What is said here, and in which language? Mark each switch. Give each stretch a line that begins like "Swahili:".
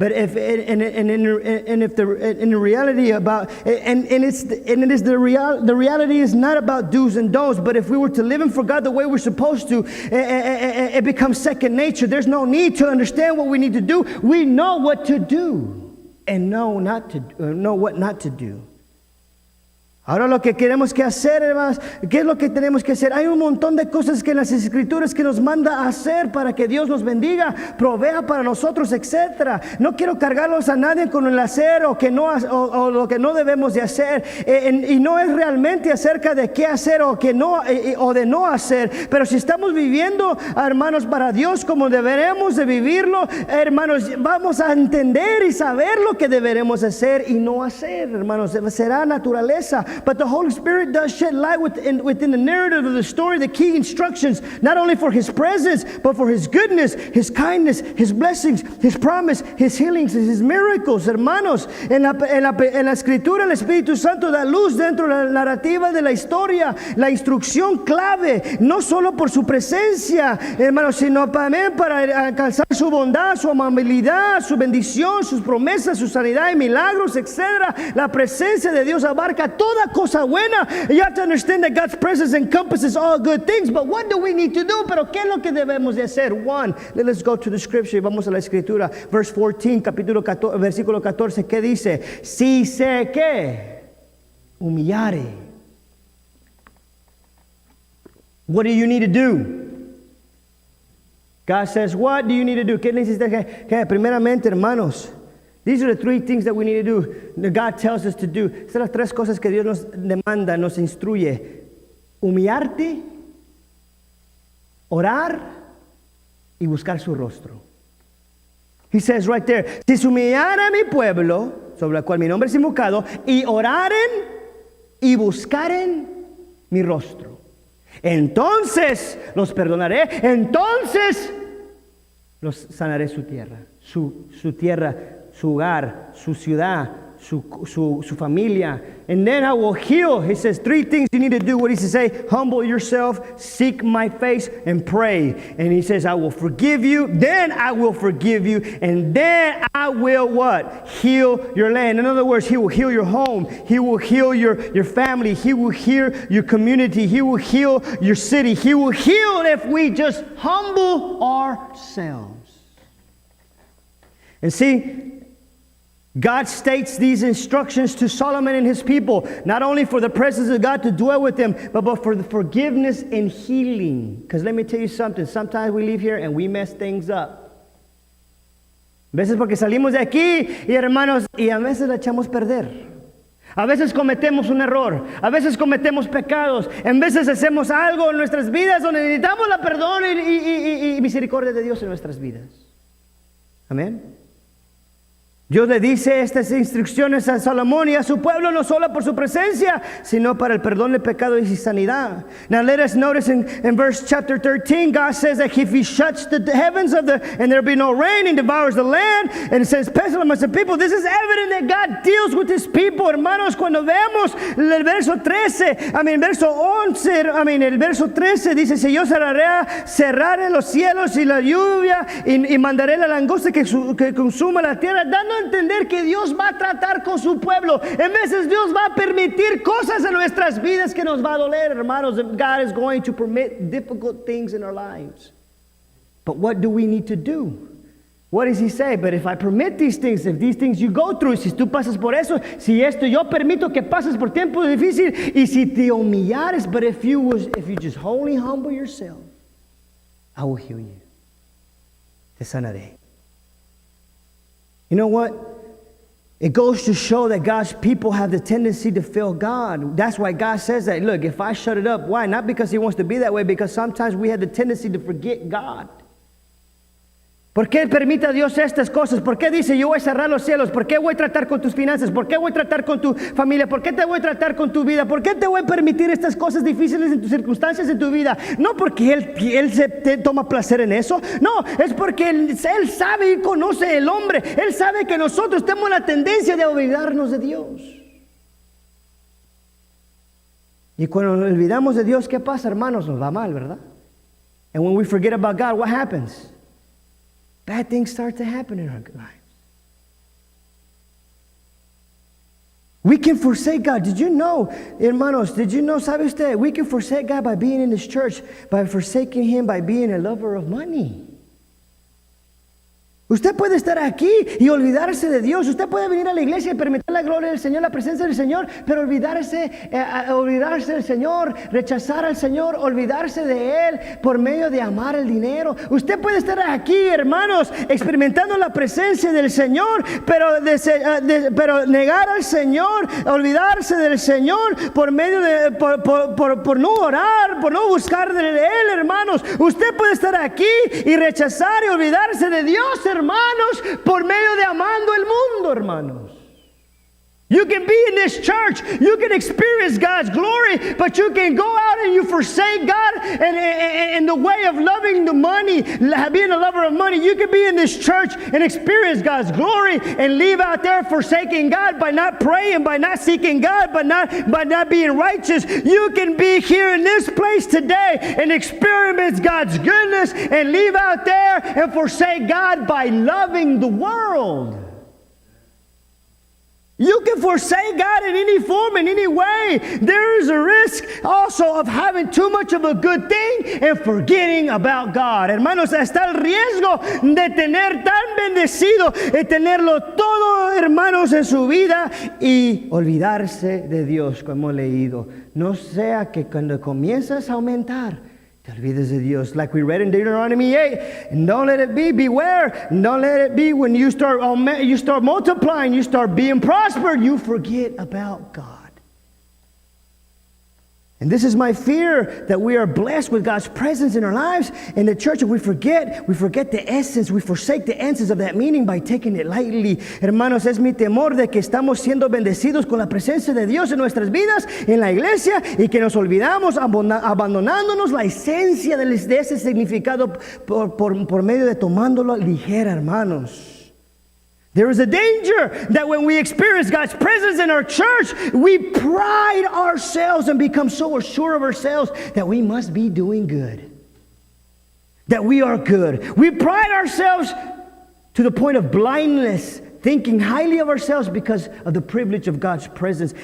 English: But if the reality about the reality is not about do's and don'ts. But if we were to live in for God the way we're supposed to, it becomes second nature. There's no need to understand what we need to do. We know what to do and know what not to do.
Spanish: Ahora lo que queremos que hacer, hermanos, ¿qué es lo que tenemos que hacer? Hay un montón de cosas que en las Escrituras que nos manda a hacer para que Dios nos bendiga, provea para nosotros, etc. No quiero cargarlos a nadie con el hacer o lo que no debemos de hacer. Y no es realmente acerca de qué hacer o de no hacer. Pero si estamos viviendo, hermanos, para Dios como deberemos de vivirlo, hermanos, vamos a entender y saber lo que deberemos hacer y no hacer, hermanos. Será naturaleza.
English: But the Holy Spirit does shed light within the narrative of the story, the key instructions, not only for His presence, but for His goodness, His kindness, His blessings, His promise, His healings, His miracles.
Spanish: Hermanos, en la Escritura el Espíritu Santo da luz dentro de la narrativa de la historia, la instrucción clave, no solo por su presencia, hermanos, sino también para alcanzar su bondad, su amabilidad, su bendición, sus promesas, su sanidad y milagros, etc. La presencia de Dios abarca toda cosa buena.
English: You have to understand that God's presence encompasses all good things. But what do we need to do?
Spanish: Pero ¿qué es lo que debemos de hacer?
English: One, let's go to the scripture.
Spanish: Vamos a la Escritura.
English: Verse 14,
Spanish: versículo 14. ¿Qué dice? Si se que humillare.
English: What do you need to do? God says, what do you need to do?
Spanish: ¿Qué necesitas que? Primeramente, hermanos,
English: these are the three things that we need to do, that God tells us to do.
Spanish: Estas son las tres cosas que Dios nos demanda, nos instruye. Humillarte, orar y buscar su rostro.
English: He says right there,
Spanish: si se humillara mi pueblo, sobre el cual mi nombre es invocado, y oraren y buscaren mi rostro, entonces los perdonaré, entonces los sanaré su tierra, su tierra, su hogar, su ciudad, su familia.
English: And then I will heal. He says three things you need to do. What does he say? Humble yourself, seek my face, and pray. And he says, I will forgive you, then I will forgive you, and then I will what? Heal your land. In other words, He will heal your home. He will heal your family. He will heal your community. He will heal your city. He will heal if we just humble ourselves. And see, God states these instructions to Solomon and his people, not only for the presence of God to dwell with them, but for the forgiveness and healing. Because let me tell you something, sometimes we leave here and we mess things up.
Spanish: A veces porque salimos de aquí, y hermanos, y a veces la echamos perder. A veces cometemos un error, a veces cometemos pecados, en veces hacemos algo en nuestras vidas donde necesitamos la perdón y misericordia de Dios en nuestras vidas. Amén. Dios le dice estas instrucciones a Salomón y a su pueblo no solo por su presencia, sino para el perdón de pecado y sanidad.
English: Now let us notice in verse chapter 13, God says that if He shuts the heavens and there be no rain and devours the land and sends pestilence amongst the people, this is evident that God deals with His people.
Spanish: Hermanos, cuando vemos el verso 13, el verso 13 dice, si yo cerraré los cielos y la lluvia y mandaré la langosta que consuma la tierra, dando entender que Dios va a tratar con su pueblo. En veces Dios va a permitir cosas en nuestras vidas que nos va a doler, hermanos.
English: God is going to permit difficult things in our lives. But what do we need to do? What does He say? But if I permit these things, if these things you go through,
Spanish: si tú pasas por eso, si esto yo permito que pases por tiempo difícil, y si te humillares,
English: but if you just wholly humble yourself, I will heal you.
Spanish: Te sanaré.
English: You know what? It goes to show that God's people have the tendency to fail God. That's why God says that. Look, if I shut it up, why? Not because He wants to be that way, because sometimes we have the tendency to forget God.
Spanish: ¿Por qué permite a Dios estas cosas? ¿Por qué dice yo voy a cerrar los cielos? ¿Por qué voy a tratar con tus finanzas? ¿Por qué voy a tratar con tu familia? ¿Por qué te voy a tratar con tu vida? ¿Por qué te voy a permitir estas cosas difíciles en tus circunstancias en tu vida? No porque Él te toma placer en eso. No, es porque Él sabe y conoce el hombre. Él sabe que nosotros tenemos la tendencia de olvidarnos de Dios. Y cuando nos olvidamos de Dios, ¿qué pasa, hermanos? Nos va mal, ¿verdad?
English: And when we forget about God, what happens? Bad things start to happen in our lives. We can forsake God. Did you know, hermanos,
Spanish: sabe usted,
English: we can forsake God by being in this church, by forsaking Him, by being a lover of money.
Spanish: Usted puede estar aquí y olvidarse de Dios. Usted puede venir a la iglesia y permitir la gloria del Señor, la presencia del Señor, pero olvidarse del Señor, rechazar al Señor, olvidarse de Él por medio de amar el dinero. Usted puede estar aquí, hermanos, experimentando la presencia del Señor, pero negar al Señor, olvidarse del Señor por medio de por no orar, por no buscar de Él, hermanos. Usted puede estar aquí y rechazar y olvidarse de Dios, hermanos, por medio de amando el mundo, hermanos.
English: You can be in this church, you can experience God's glory, but you can go out and you forsake God and the way of loving the money, being a lover of money. You can be in this church and experience God's glory and leave out there forsaking God by not praying, by not seeking God, by not being righteous. You can be here in this place today and experience God's goodness and leave out there and forsake God by loving the world. You can forsake God in any form, in any way. There is a risk also of having too much of a good thing and forgetting about God.
Spanish: Hermanos, está el riesgo de tener tan bendecido, de tenerlo todo, hermanos, en su vida y olvidarse de Dios, como hemos leído. No sea que cuando comienzas a aumentar, te olvides de Dios.
English: Like we read in Deuteronomy 8. And don't let it be, beware. And don't let it be when you start multiplying, you start being prospered, you forget about God. And this is my fear, that we are blessed with God's presence in our lives in the church, and we forget the essence, we forsake the essence of that meaning by taking it lightly.
Spanish: Hermanos, es mi temor de que estamos siendo bendecidos con la presencia de Dios en nuestras vidas, en la iglesia, y que nos olvidamos abandonándonos la esencia de ese significado por medio de tomándolo ligera, hermanos.
English: There is a danger that when we experience God's presence in our church, we pride ourselves and become so assured of ourselves that we must be doing good, that we are good. We pride ourselves to the point of blindness, thinking highly of ourselves because of the privilege of God's presence.